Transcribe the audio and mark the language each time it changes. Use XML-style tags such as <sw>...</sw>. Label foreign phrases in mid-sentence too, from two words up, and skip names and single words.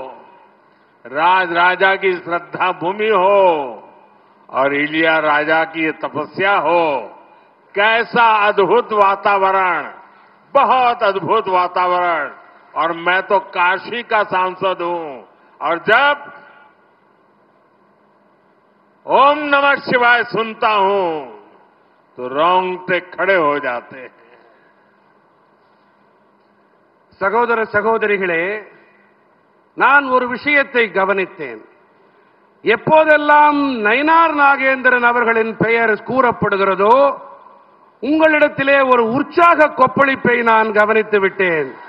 <hi>राजा की श्रद्धा भूमि हो और इलियाराजा की तपस्या हो, कैसा अद्भुत वातावरण, बहुत अद्भुत वातावरण। और मैं तो काशी का सांसद हूं और जब</hi> <sa>ओम नमः शिवाय</sa> <hi>सुनता हूं तो रोंगटे खड़े हो जाते हैं।</hi> <ta>சகோதர சகோதரிகளே, நான் ஒரு விஷயத்தை கவனித்தேன். எப்போதெல்லாம் நயினார் நாகேந்திரன் அவர்களின் பெயர் கூறப்படுகிறதோ உங்களிடத்திலே ஒரு உற்சாக கொப்பளிப்பை நான் கவனித்து விட்டேன்.</ta>